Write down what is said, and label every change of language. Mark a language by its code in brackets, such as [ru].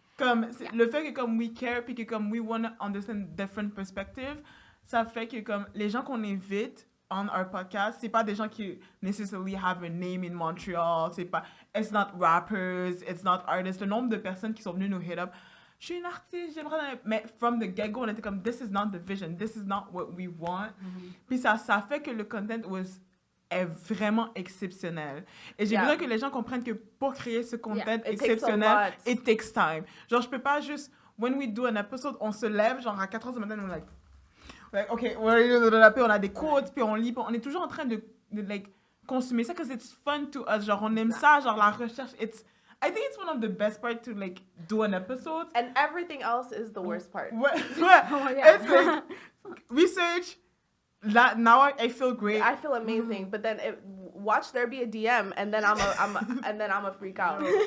[fr] comme le fait que comme [en] we care [fr] puis que comme [en] we want to understand different perspectives, [fr] ça fait que comme les gens qu'on invite [en] on our podcast, [fr] c'est pas des gens qui [en] necessarily have a name in Montreal, it's not rappers, it's not artists. [fr] Le nombre de personnes qui sont venues nous hit up, je suis une artiste, j'aimerais... [en] Mais from the get-go, [fr] on était comme, [en] this is not the vision, this is not what we want. [fr] Puis ça fait que le content est vraiment exceptionnel. Et j'ai besoin que les gens comprennent que pour créer ce content exceptionnel, [en] it takes time. [fr] Genre, je peux pas juste, [en] when we do an episode, [fr] on se lève, genre à 4h du matin, on est like, okay, puis on a des quotes, puis on lit, puis on est toujours en train de like, consommer ça, [en] because it's fun to us. [fr] Genre, on aime ça, genre la recherche, [en] I think it's one of the best parts to like do an episode. And everything else is the worst part. [fr] Ouais. [en] Oh, yeah. It's like research. Now I feel great. I feel amazing, but then watch there be a DM, and then I'm a freak out.